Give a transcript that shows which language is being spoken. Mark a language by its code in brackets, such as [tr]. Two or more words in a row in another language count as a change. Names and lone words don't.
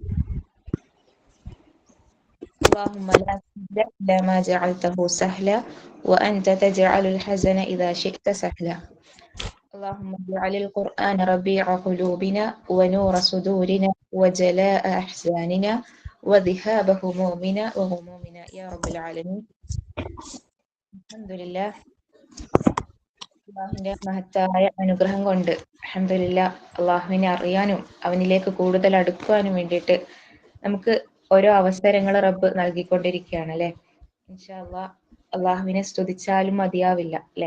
[ar] اللهم لا سهل إلا ما جعلته سهلا وأنت تجعل الحزن إذا شئت سهلا. اللهم اجعل القرآن ربيع قلوبنا ونور صدورنا وجلاء أحزاننا وذهاب همومنا وغمومنا يا رب العالمين. الحمد لله. [ml] അള്ളാഹുവിന്റെ മഹത്തായ അനുഗ്രഹം കൊണ്ട് അൽഹംദുലില്ലാ അള്ളാഹുവിനെ അറിയാനും അവനിലേക്ക് കൂടുതൽ അടുക്കുവാനും വേണ്ടിയിട്ട് നമുക്ക് ഓരോ അവസരങ്ങൾ റബ്ബ് നൽകിക്കൊണ്ടിരിക്കുകയാണ് അല്ലെ. [ar] إن شاء الله [ml] അള്ളാഹുവിനെ സ്തുതിച്ചാലും മതിയാവില്ല അല്ലെ.